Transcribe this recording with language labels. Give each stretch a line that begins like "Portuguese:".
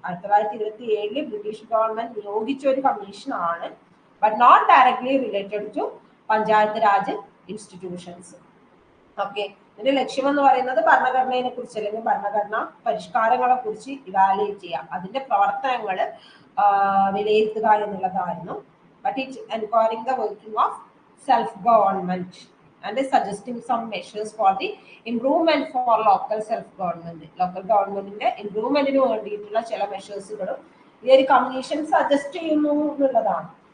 English: 1927
Malayalam: British government നിയോഗിച്ച ഒരു commission ആണ്,
English: But not directly related to panchayat raj institutions.
Malayalam: Okay, ഇതിന്റെ ലക്ഷ്യം എന്ന് പറയുന്നത് ഭരണഘടനയെ കുറിച്ച് അല്ലെങ്കിൽ ഭരണഘടനാ പരിഷ്കാരങ്ങളെ കുറിച്ച് ഇവാലുവേറ്റ് ചെയ്യാം, അതിന്റെ പ്രവർത്തനങ്ങൾ വിലയിരുത്തുക എന്നുള്ളതായിരുന്നു.
English: But it enquiring the working of self government and suggesting some measures for the improvement for local self government.
Malayalam: Local ഗവൺമെന്റിന്റെ ഇംപ്രൂവ്മെന്റിന് വേണ്ടിയിട്ടുള്ള ചില മെഷേഴ്സുകളും ഈ ഒരു കമ്മീഷൻ സജസ്റ്റ് ചെയ്യുന്നു എന്നുള്ളതാണ്.